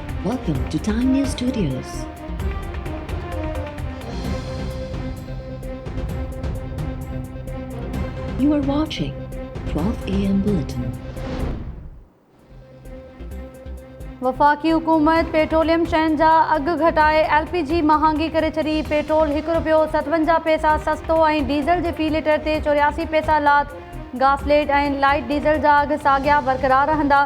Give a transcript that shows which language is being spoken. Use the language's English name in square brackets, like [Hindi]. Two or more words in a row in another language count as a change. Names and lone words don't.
[English] Welcome to Time News Studios. You are watching 12 AM Bulletin. [Sindhi] वफ़ाक़ी हुकूमत पेट्रोलियम शयुनि जा अघु घटाए LPG महांगी करे छॾी। पेट्रोल ₹1.57 सस्तो ऐं डीज़ल जे फ़ी लीटर ते 84 पैसा लात। गासलेट ऐं [English] light diesel [Sindhi] जा अघु साॻिया बरक़रार रहंदा।